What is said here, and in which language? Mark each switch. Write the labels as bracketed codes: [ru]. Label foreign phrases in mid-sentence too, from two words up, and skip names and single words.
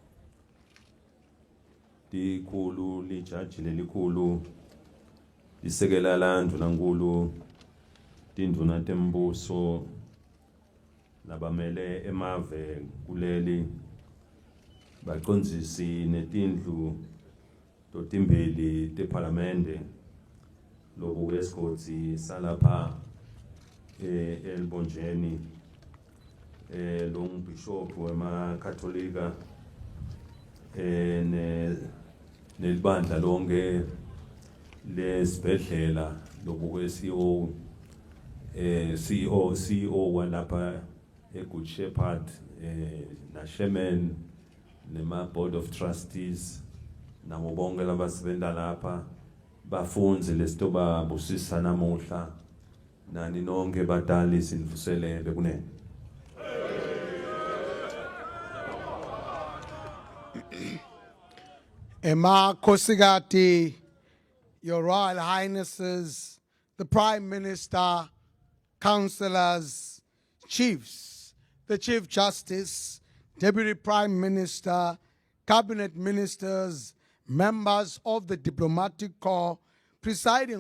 [ss] dikhulu lijaji lelikhulu lisekela landvunankulu tindvuna tembuso labamele emave kuleli bacondzisi netindlu totimbili teparlamente lobu kwesigodi salapha elbonjeni longbishophu wemakatholika nelibandla lonke lesibhedlela lobu kwe CEO walapha eGood Shepherd na chairman nema [en] board of trustees [ss] nabo bonke labasebenta lapha bafundzi lesitoba busisa namuhla nani nonke batali sinvuselele kunene. Emakhosikati, [en] Your Royal Highnesses, the Prime Minister, councillors, chiefs, the Chief Justice, Deputy Prime Minister, Cabinet Ministers, members of the Diplomatic Corps, presiding